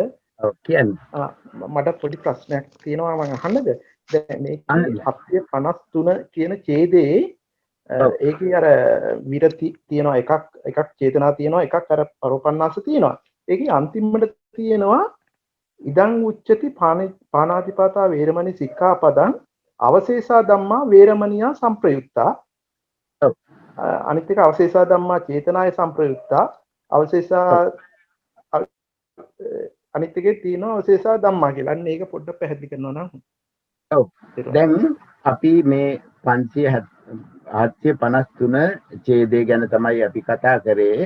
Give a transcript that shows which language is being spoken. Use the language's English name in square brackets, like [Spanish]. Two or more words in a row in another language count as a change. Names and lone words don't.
[Sinhala] ඔව් කියන්න. මට පොඩි ප්‍රශ්නයක් තියෙනවා මම අහන්නද? දැන් මේ 753 කියන ඡේදයේ ඒකේ අර විරති තියෙනවා එකක් චේතනා තියෙනවා එකක් අර පරෝපන්නාස තියෙනවා. ඒකේ අන්තිමට තියෙනවා [Pali] ඉදං උච්චති පාණාතිපාතා වේරමණී සික්ඛාපදං අවශේෂා ධම්මා වේරමණියා සංප්‍රයුක්තා. [Sinhala] අනිත් එක [Pali] අවශේෂා ධම්මා චේතනාය සංප්‍රයුක්තා. [Sinhala] අවශේෂා අනිත් එකේ තියෙනවා [Pali] අවශේෂා ධම්මා [Sinhala] කියලා. අන්න ඒක පොඩ්ඩක් පැහැදිලි කරනවා නම්. ඔව්. දැන් අපි මේ 753 ඡේදය ගැන තමයි අපි කතා කරේ.